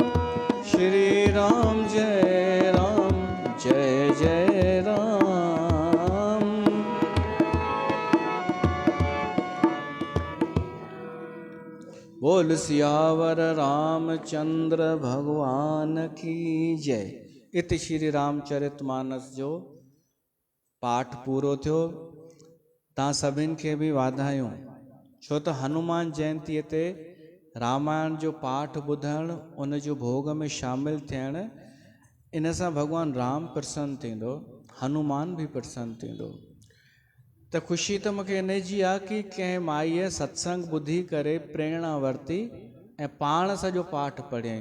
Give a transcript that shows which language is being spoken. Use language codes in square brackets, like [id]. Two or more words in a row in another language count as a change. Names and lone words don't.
[hi] श्री राम जय जय राम। बोल सियावर रामचंद्र भगवान की जय। [sd] इति श्री रामचरितमानस जो पाठ पूरो थियो। तव्हां सभिनि खे बि वाधायूं, छो त हनुमान जयंतीअ ते रामायण जो पाठ ॿुधणु, उन जो भोग में शामिल थियणु, इन सां भॻवानु राम प्रसन्न थींदो, हनुमान बि प्रसन्न थींदो। त ख़ुशी त मूंखे इन जी आहे कि कंहिं माईअ सत्संग ॿुधी करे प्रेरणा वरिती ऐं पाण सॼो पाठ पढ़ियईं।